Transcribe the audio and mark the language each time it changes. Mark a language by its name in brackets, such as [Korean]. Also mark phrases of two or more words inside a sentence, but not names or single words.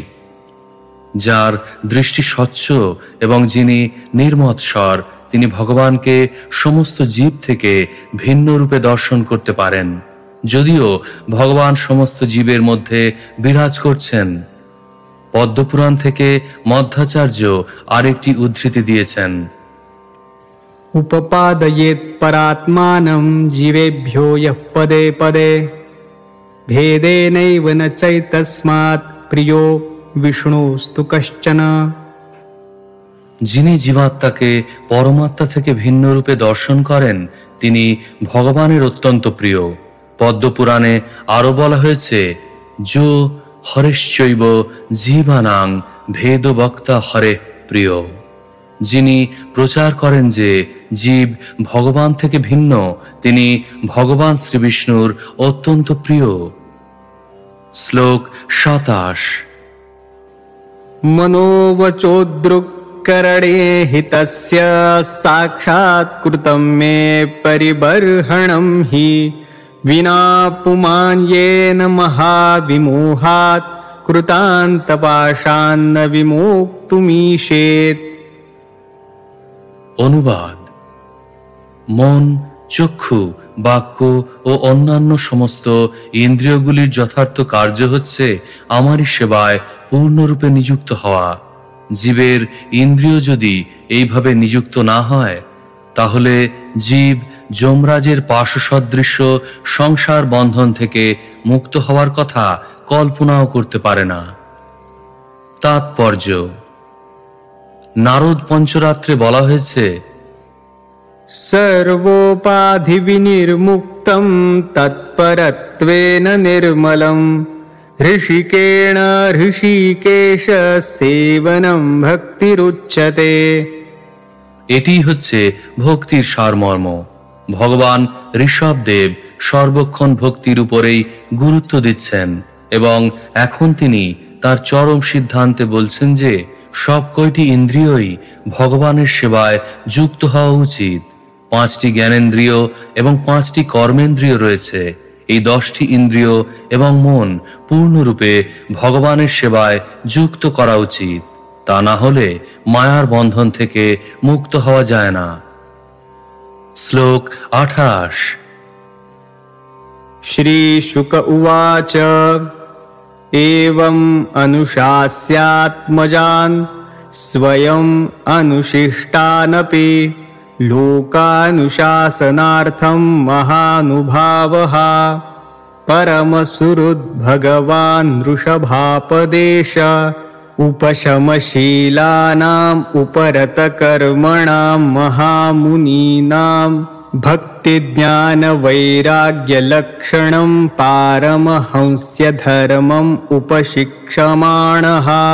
[Bangla] যার দৃষ্টি স্বচ্ছ এবং যিনি নির্মৎসর, তিনি ভগবানকে সমস্ত জীব থেকে ভিন্ন রূপে দর্শন করতে পারেন, যদিও ভগবান সমস্ত জীবের মধ্যে বিরাজ করছেন। পদ্মপুরাণ থেকে মধ্বাচার্য আরেকটি উদ্ধৃতি দিয়েছেন, [Sanskrit] उपपादयेत् परात्मानं जीवेभ्यो यः पदे पदे भेदेनैव न चैतस्मात् प्रियो विष्णुस्तु कश्चन। [Bangla] যিনি জীবাত্মাকে পরমাত্মা থেকে ভিন্ন রূপে দর্শন করেন, তিনি ভগবানের অত্যন্ত প্রিয়। পদ্মপুরাণে আরো বলা হয়েছে, [Sanskrit] যো হরেশ্চৈব জীবানাং ভেদ বক্তা হরে প্রিয়। [Bangla] যিনি প্রচার করেন যে জীব ভগবান থেকে ভিন্ন, তিনি ভগবান শ্রীবিষ্ণুর অত্যন্ত প্রিয়। শ্লোক 27। [Sanskrit] मनोवचोद्रुक्करणे हितस्य साक्षात् कृतं मे परिबर्हणं हि विना पुमान्येन महाविमोहात् कृतान्तपाशान्न विमुक्तुमीशेत्। [Bangla] অনুবাদ: মন, চক্ষু, বাক্য ও অন্যান্য সমস্ত ইন্দ্রিয়গুলির যথার্থ কার্য হচ্ছে আমারই সেবায় পূর্ণরূপে নিযুক্ত হওয়া। জীবের ইন্দ্রিয় যদি এইভাবে নিযুক্ত না হয়, তাহলে জীব যমরাজের পাশসদৃশ্য সংসার বন্ধন থেকে মুক্ত হওয়ার কথা কল্পনাও করতে পারে না। তাৎপর্য: নারদ পঞ্চরাত্রে বলা হয়েছে, [Sanskrit] सर्वोपाधिविनिर्मुक्तं तत्परत्वेन निर्मलं ऋषिकेण ऋषिकेश सेवनं भक्तिरुच्यते। [Bangla] এটি হচ্ছে ভক্তির সারমর্ম। ভগবান ঋষভদেব সর্বক্ষণ ভক্তির উপরেই গুরুত্ব দিচ্ছেন এবং এখন তিনি তার চরম সিদ্ধান্তে বলছেন যে সব কয়টি ইন্দ্রিয়ই ভগবানের সেবায় যুক্ত হওয়া উচিত। 5টি জ্ঞানেন্দ্রিয় এবং 5টি কর্মেন্দ্রিয় রয়েছে। এই 10টি ইন্দ্রিয় এবং মন পূর্ণরূপে ভগবানের সেবায় যুক্ত করা উচিত। তা না হলে মায়ার বন্ধন থেকে মুক্ত হওয়া যায় না। শ্লোক 28। [Sanskrit] श्रीशुक उवाच एवम् अनुशास्यात्मजान् स्वयम् अनुशिष्टानपि लोकानुशासनार्थं महानुभावः परमसुहृद्भगवान् वृषभापदेश उपशमशीलानाम् उपरतकर्मणां महामुनीनां भक्तिज्ञानवैराग्यलक्षणं पारमहंस्य धर्मम् उपशिक्षमाणः